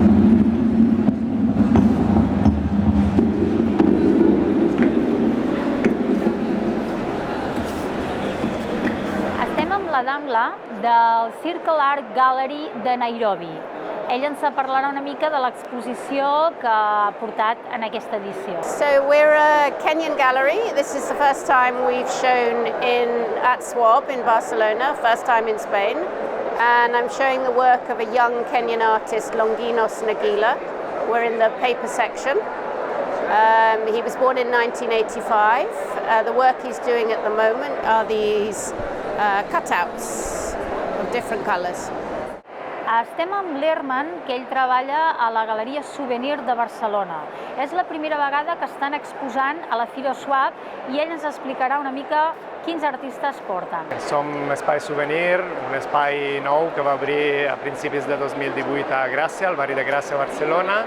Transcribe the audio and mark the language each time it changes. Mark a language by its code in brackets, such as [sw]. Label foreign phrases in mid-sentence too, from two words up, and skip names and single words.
[ca] Estem amb la Damla del Circle Art Gallery de Nairobi. Ella ens parlarà una mica de l'exposició que ha portat en aquesta edició. [en] So we're a Kenyan gallery. This is the first time we've shown at SWAB in Barcelona, first time in Spain. And I'm showing the work of a young Kenyan artist, Longinos Nagila. We're in the paper section. He was born in 1985. The work he's doing at the moment are these cutouts of different colours. [ca] Estem amb l'Herman, que ell treballa a la Galeria Souvenir de Barcelona. És la primera vegada que estan exposant a la Fira Swap i ell ens explicarà una mica quins artistes porten. Som Espai Souvenir, un espai nou que va obrir a principis de 2018 a Gràcia, al barri de Gràcia, a Barcelona.